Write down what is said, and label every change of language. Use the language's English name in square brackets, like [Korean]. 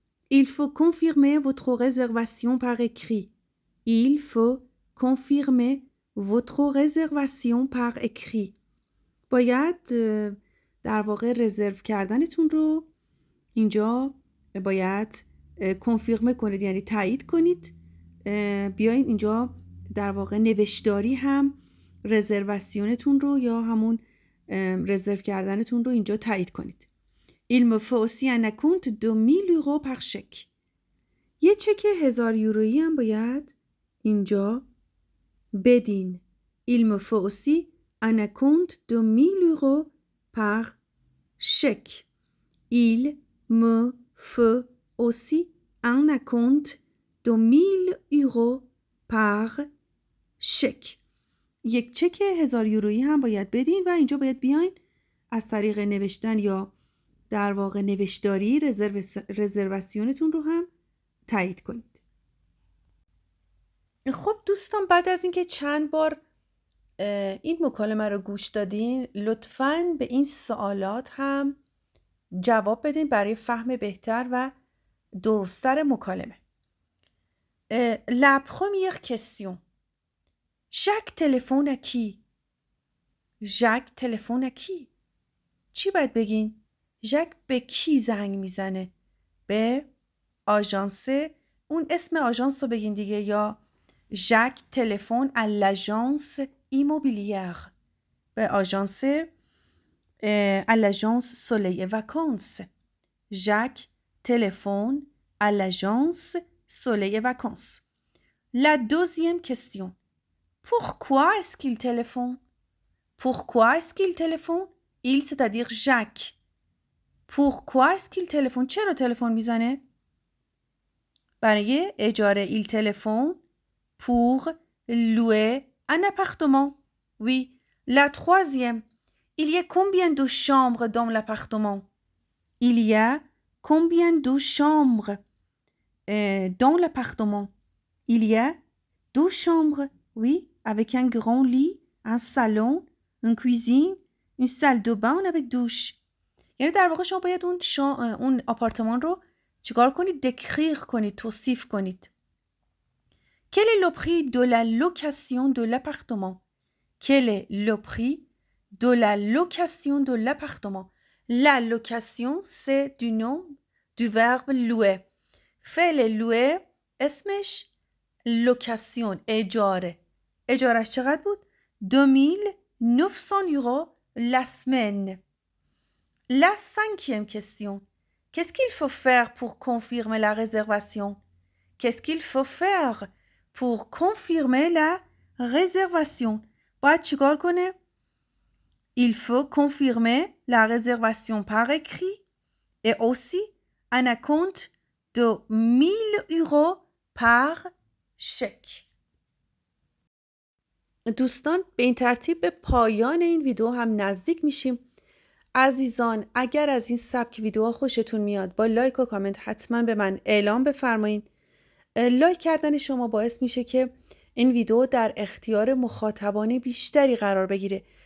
[French] Il faut confirmer votre réservation par écrit. Il faut confirmer votre réservation par écrit. [Persian] باید در واقع رزرو کردنتون رو اینجا باید کنفیرمه کنید، یعنی تایید کنید. بیاین اینجا در واقع نوشتاری هم رزرواسیونتون رو یا همون رزرو کردنتون رو اینجا تایید کنید. [French] Il me faut aussi un acompte de 1000 euros par chèque. [Persian] یه چک 1000 یورویی هم باید اینجا بدین. [French] Il me faut aussi un acompte de 1000 euros par chèque. Il me faut aussi un acompte de 1000 euros par chèque. [Persian] یک چک 1000 یورویی هم باید بدین و اینجا باید بیاین از طریق نوشتن یا در واقع نوشتاری رزرواسیونتون رو هم تایید کنید. خب دوستان، بعد از اینکه چند بار این مکالمه رو گوش دادین، لطفاً به این سوالات هم جواب بدین برای فهم بهتر و درست‌تر مکالمه. [French] La première question. Jacques téléphone à qui? Jacques téléphone à qui? [Persian] چی باید بگین؟ ژاک به کی زنگ میزنه؟ به آژانس، اون اسم آژانس رو بگین دیگه، یا ژاک تلفن [French] à l'agence immobilière، [Persian] به آژانس [French] à l'agence Soleil et Vacances. ژاک تلفن à l'agence Soleil et Vacances. La deuxième question. Pourquoi est-ce qu'il téléphone? Pourquoi est-ce qu'il téléphone? Il, c'est-à-dire Jacques. Pourquoi est-ce qu'il téléphone? [Persian] چرا تلفن میزنه؟ برای اجاره. [French] Il téléphone pour louer un appartement. Oui. La troisième. Il y a combien de chambres dans l'appartement? Il y a combien de chambres dans l'appartement? Il y a 2 chambres. Oui, avec un grand lit, un salon, une cuisine, une salle de bain avec douche. [Persian] یعنی در واقع شما باید اون آپارتمان رو چیکار کنید؟ دکریر کنید، توصیف کنید. [French] Quel est le prix de la location de l'appartement? Quel est le prix de la location de l'appartement? La location, c'est du nom du verbe louer. [Persian] فعل louer اسمش location، اجاره. اجارش چقدر بود؟ [French] 2900 euros la semaine. La cinquième question. Qu'est-ce qu'il faut faire pour confirmer la réservation? Qu'est-ce qu'il faut faire pour confirmer la réservation? [Persian] باید چیکار کنه؟ [French] Il faut confirmer la réservation par écrit et aussi un acompte de 1000 euros par chèque. [Persian] دوستان، به این ترتیب به پایان این ویدیو هم نزدیک میشیم. عزیزان، اگر از این سبک ویدیوها خوشتون میاد، با لایک و کامنت حتما به من اعلام بفرمایید. لایک کردن شما باعث میشه که این ویدیو در اختیار مخاطبان بیشتری قرار بگیره.